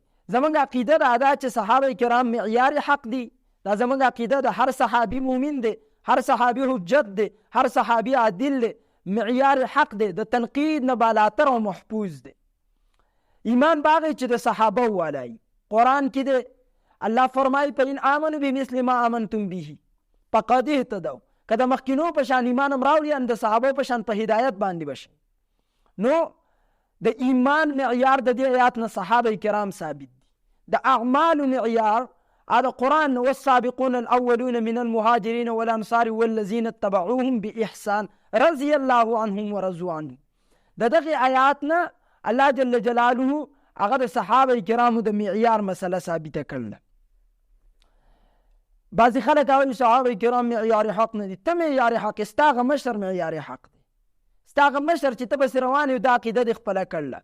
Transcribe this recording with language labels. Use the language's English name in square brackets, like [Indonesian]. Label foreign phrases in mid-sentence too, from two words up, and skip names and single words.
[Pashto] زموږ عقیده دا ده چې صحابه کرام معیار حق دي. دا زموږ عقیده ده. هر صحابي مؤمن دی، هر صحابي حجت دی، هر صحابي عادل دی، معیار حق دی، د تنقید نه بالاتر او محفوظ دی. ایمان باغی چې د صحابه والای. قرآن کې دی الله فرمایي [Arabic] فإن آمنوا بمثل ما آمنتم به فقد اهتدوا. [Pashto] که د مخکینو په شان ایمان هم راوړي ان د صحابو په شان په هدایت باندې بشي. نو د ایمان معیار د دې آیات نه صحابه کرام ثابت دي. د اعمال معیار [Arabic] هذا قرآن والسابقون الأولون من المهاجرين والأنصار والذين اتبعوهم بإحسان رضي الله عنهم ورضوا عنه. [Pashto] دغه آیات نه الله [Arabic] جل جلاله [Pashto] هغه د صحابه کرامو د معیار مسله ثابته کړل. بعضې خلک وایي صحابه کرام معیار حق نه دي. ته معیار حق، ستا هغه مشر معیار حق دی، ستا هغه مشر چې ته پسې روان یو دا عقیده دې خپله کړله.